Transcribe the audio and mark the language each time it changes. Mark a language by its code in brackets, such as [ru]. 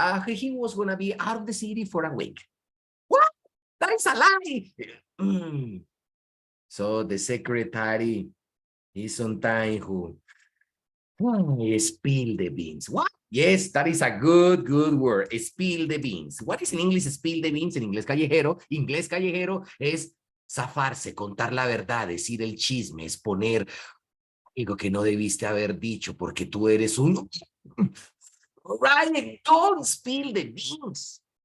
[en] He was going to be out of the city for a week. What? That is a lie. So the secretary is sometimes who spill the beans. What? Yes, that is a good word. Spill the beans. What is in English spill the beans? [es] En inglés callejero. Inglés callejero es zafarse, contar la verdad, decir el chisme, exponer algo que no debiste haber dicho porque tú eres un... [en] Right, don't spill the beans.